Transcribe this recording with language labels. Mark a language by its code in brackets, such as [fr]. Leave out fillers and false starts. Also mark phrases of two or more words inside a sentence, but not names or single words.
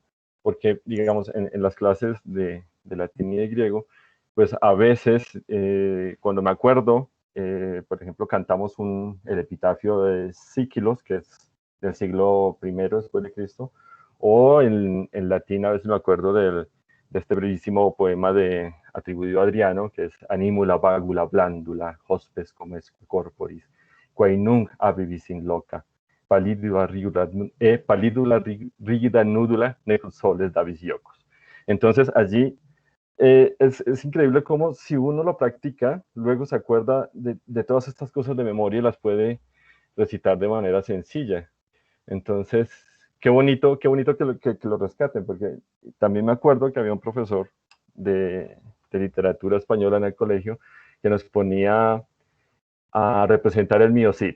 [es] Porque, digamos, en las clases de latín y de griego, pues a veces, cuando me acuerdo, por ejemplo, cantamos el epitafio de Síquilos, que es del siglo I después de Cristo, o en latín a veces me acuerdo de este bellísimo poema atribuido a Adriano, que es [la] Animula vagula blandula, hospes comes corporis, quae nunc abivis in loca, pallidula rigida nudula, nec soles davis iocos. [es] Entonces allí es increíble cómo si uno lo practica, luego se acuerda de todas estas cosas de memoria y las puede recitar de manera sencilla. Entonces, qué bonito que lo rescaten, porque también me acuerdo que había un profesor de literatura española en el colegio que nos ponía a representar el Mío Cid.